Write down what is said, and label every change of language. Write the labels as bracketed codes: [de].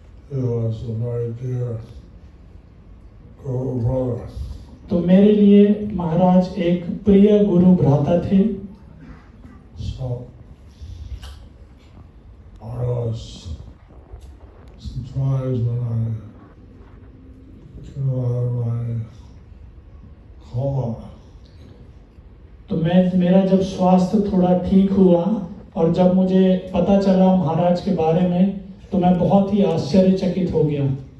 [en] was a very dear Guru brother. [hi] तो मेरे लिए महाराज एक प्रिय गुरु भ्राता थे। [en] So I was surprised when I came out of my coma. [hi] तो मेरा जब स्वास्थ्य थोड़ा ठीक हुआ और जब मुझे पता चला महाराज के बारे में, तो मैं बहुत ही आश्चर्यचकित हो गया।